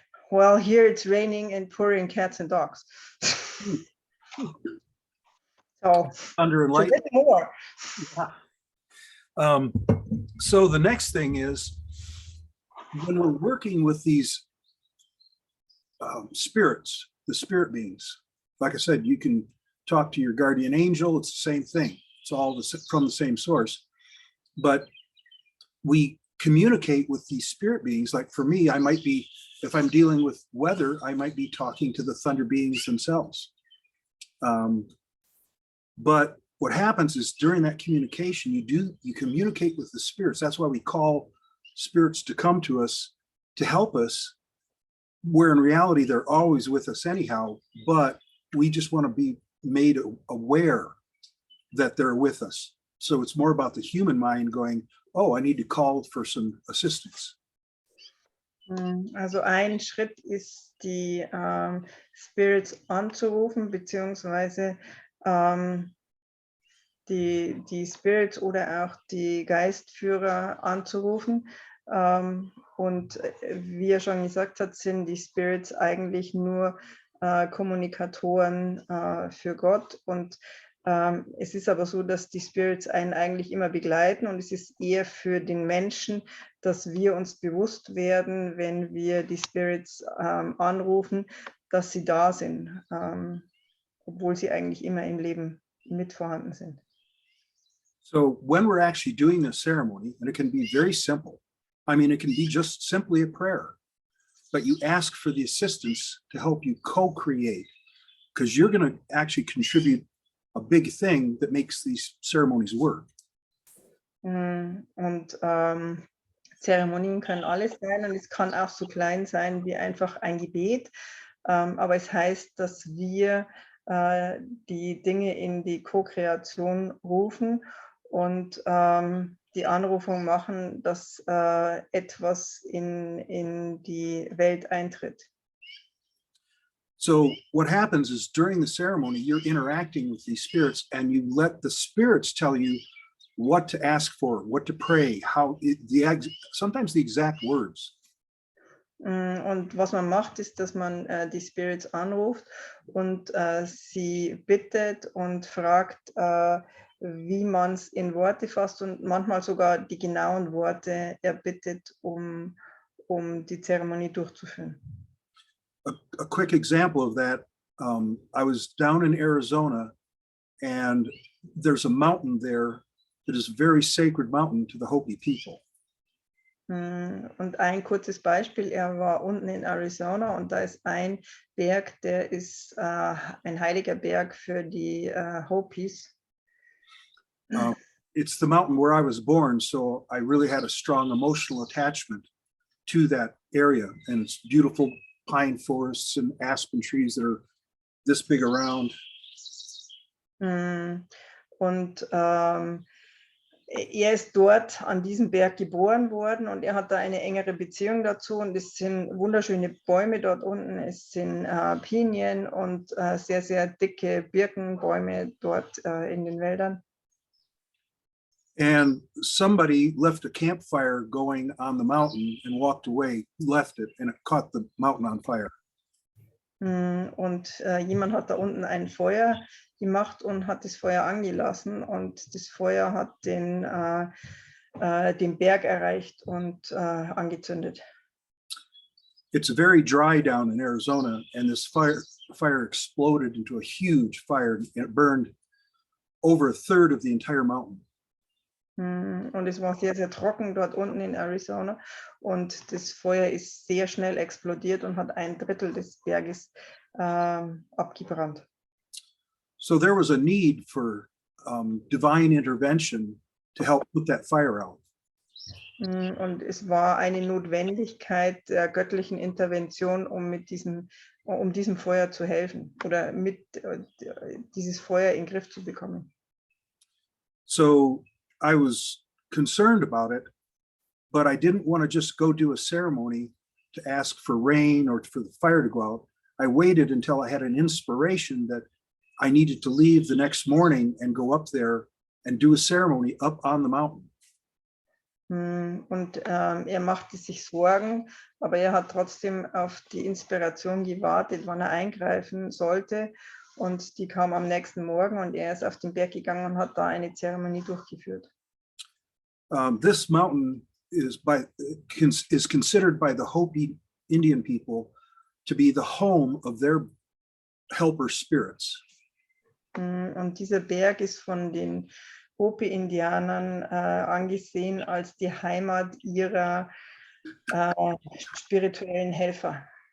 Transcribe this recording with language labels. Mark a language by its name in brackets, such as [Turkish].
[English] Well, here it's raining and pouring cats and dogs. So, Under so get more. So the next thing is when we're working with these spirits, the spirit beings, like I said, you can talk to your guardian angel. It's the same thing. It's all from the same source. But we communicate with these spirit beings. Like for me, I might be, if I'm dealing with weather, I might be talking to the thunder beings themselves. But what happens is during that communication, you communicate with the spirits. That's why we call spirits to come to us to help us, where in reality, they're always with us anyhow, but we just want to be made aware that they're with us. So it's more about the human mind going, oh, I need to call for some assistance. [German] Also ein Schritt ist, die Spirits anzurufen, beziehungsweise die Spirits oder auch die Geistführer anzurufen. Und wie er schon gesagt hat, sind die Spirits eigentlich nur Kommunikatoren für Gott. Und es ist aber so, dass die Spirits einen eigentlich immer begleiten und es ist eher für den Menschen, dass wir uns bewusst werden, wenn wir die Spirits anrufen, dass sie da sind, obwohl sie eigentlich immer im Leben mit vorhanden sind. [English] So when we're actually doing the ceremony, and it can be very simple, I mean, it can be just simply a prayer, but you ask for the assistance to help you co-create, because you're going to actually contribute a big thing that makes these ceremonies work. [German] Und Zeremonien können alles sein und es kann auch so klein sein wie einfach ein Gebet, aber es heißt, dass wir die Dinge in die Co-Kreation rufen und die Anrufung machen, dass etwas in die Welt eintritt. [English] So what happens is during the ceremony, you're interacting with these spirits and you let the spirits tell you what to ask for, what to pray, sometimes the exact words. [German] Und was man macht, ist, dass man die Spirits anruft und sie bittet und fragt, wie man es in Worte fasst und manchmal sogar die genauen Worte erbittet, um die Zeremonie durchzuführen. [English] A quick example of that, I was down in Arizona, and there's a mountain there that is a very sacred mountain to the Hopi people. [German] Und ein kurzes Beispiel, er war unten in Arizona und da ist ein Berg, der ist ein heiliger Berg für die Hopis. [English] It's the mountain where I was born, so I really had a strong emotional attachment to that area, and it's beautiful pine forests and aspen trees that are this big around. [German] Und er ist dort an diesem Berg geboren worden und er hat da eine engere Beziehung dazu und es sind wunderschöne Bäume dort unten, es sind Pinien und sehr, sehr dicke Birkenbäume dort in den Wäldern. [English] And somebody left a campfire going on the mountain and walked away, left it, and it caught the mountain on fire. [German] Und jemand hat da unten ein Feuer gemacht und hat das Feuer angelassen und das Feuer hat den Berg erreicht und angezündet. [English] It's very dry down in Arizona, and this fire exploded into a huge fire, and it burned over a third of the entire mountain. [German] Und es war sehr, sehr trocken dort unten in Arizona und das Feuer ist sehr schnell explodiert und hat ein Drittel des Berges abgebrannt. [English] So there was a need for divine intervention to help put that fire out. [German] Und es war eine Notwendigkeit der göttlichen Intervention, um diesem Feuer zu helfen oder dieses Feuer in den Griff zu bekommen. [English] So I was concerned about it, but I didn't want to just go do a ceremony to ask for rain or for the fire to go out. I waited until I had an inspiration that I needed to leave the next morning and go up there and do a ceremony up on the mountain. [German] Und er machte sich Sorgen, aber er hat trotzdem auf die Inspiration gewartet, wann er eingreifen sollte. Und die kam am nächsten Morgen und er ist auf den Berg gegangen und hat da eine Zeremonie durchgeführt. [English] This mountain is considered by the Hopi Indian people to be the home of their helper spirits. [German] Und dieser Berg ist von den Hopi-Indianern angesehen als die Heimat ihrer spirituellen Helfer.